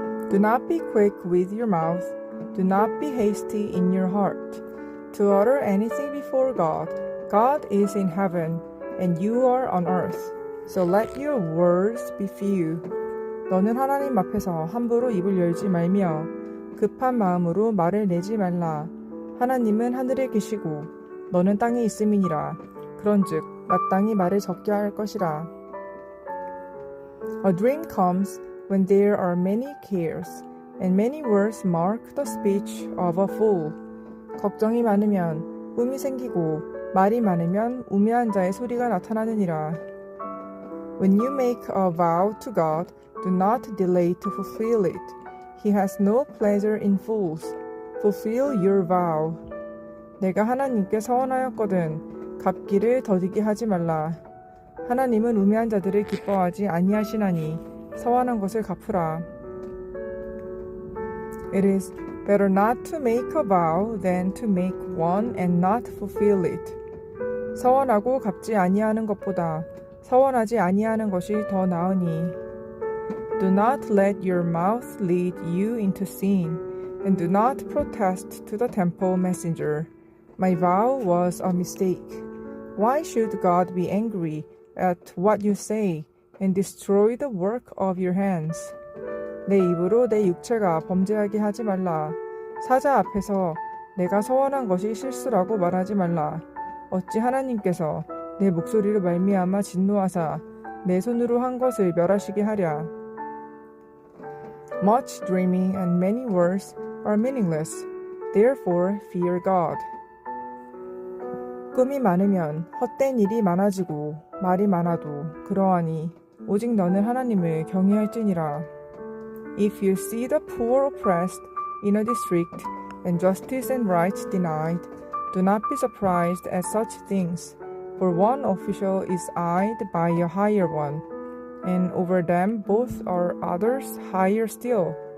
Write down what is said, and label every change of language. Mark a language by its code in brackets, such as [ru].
[en] Do not be quick with your mouth. Do not be hasty in your heart to utter anything before God. God is in heaven, and you are on earth. So let your words be few. [ko] 너는 하나님 앞에서 함부로 입을 열지 말며 급한 마음으로 말을 내지 말라. 하나님은 하늘에 계시고 너는 땅에 있음이니라. 그런즉 마땅히 말을 적게 할 것이라. [en] A dream comes when there are many cares, and many words mark the speech of a fool. [ko] 걱정이 많으면 꿈이 생기고 말이 많으면 우매한 자의 소리가 나타나느니라. [en] When you make a vow to God, do not delay to fulfill it. He has no pleasure in fools. Fulfill your vow. [ko] 내가 하나님께 서원하였거든 갚기를 더디게 하지 말라. 하나님은 우매한 자들을 기뻐하지 아니하시나니 서원한 것을 갚으라. [en] It is better not to make a vow than to make one and not fulfill it. [ko] 서원하고 갚지 아니하는 것보다 서원하지 아니하는 것이 더 나으니. [en] Do not let your mouth lead you into sin, and do not protest to the temple messenger. My vow was a mistake. Why should God be angry at what you say, and destroy the work of your hands. [ko] 내 입으로 내 육체가 범죄하게 하지 말라. 사자 앞에서 내가 서원한 것이 실수라고 말하지 말라. 어찌 하나님께서 내 목소리로 말미암아 진노하사 내 손으로 한 것을 멸하시게 하랴. [en] Much dreaming and many words are meaningless. Therefore fear God. [ko] 꿈이 많으면 헛된 일이 많아지고 말이 많아도 그러하니 오직 너는 하나님을 경외할지니라. [en] If you see the poor oppressed in a district and justice and right denied, do not be surprised at such things, for one official is eyed by a higher one, and over them both are others higher still.